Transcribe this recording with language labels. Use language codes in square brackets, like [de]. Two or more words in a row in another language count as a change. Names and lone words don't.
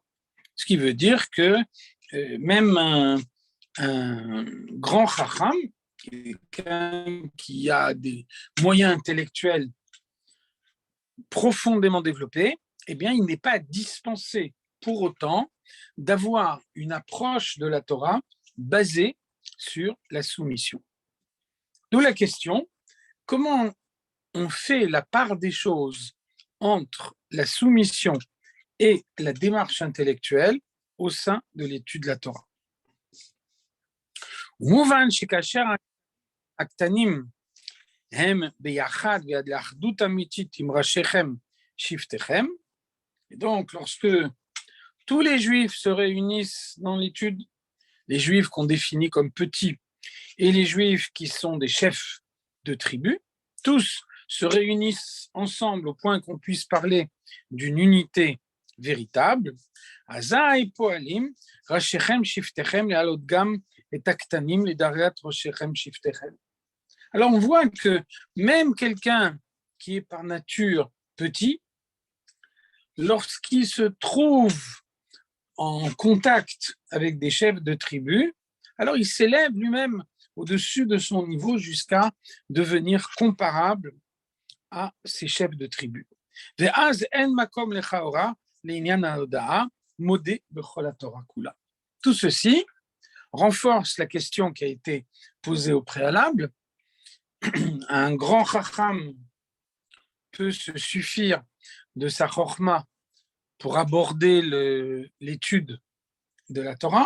[fr] Ce qui veut dire que même un grand chacham, quelqu'un qui a des moyens intellectuels profondément développés, eh bien, il n'est pas dispensé pour autant d'avoir une approche de la Torah basée sur la soumission. D'où la question, comment on fait la part des choses entre la soumission et la démarche intellectuelle au sein de l'étude de la Torah. [he] מובן שכאשר הקטנים הם ביחד ועד לאחדות אמיתית עם ראשיכם שבטיכם, [fr] et donc lorsque tous les juifs se réunissent dans l'étude, les juifs qu'on définit comme petits et les juifs qui sont des chefs de tribu, tous se réunissent ensemble au point qu'on puisse parler d'une unité véritable. [he] אזי פועלים ראשיכם שבטיכם להעלות גם את הקטנים לדרגת ראשיכם שבטיכם. [fr] Alors on voit que même quelqu'un qui est par nature petit, lorsqu'il se trouve en contact avec des chefs de tribu, alors il s'élève lui-même au-dessus de son niveau jusqu'à devenir comparable à ces chefs de tribu. [he] ואז אין מקום לכאורה לעניין ההודעה מודה בכל התורה כולה. [fr] Tout ceci renforce la question qui a été posée au préalable. Un grand chacham peut se suffire de sa chorma pour aborder l'étude de la Torah.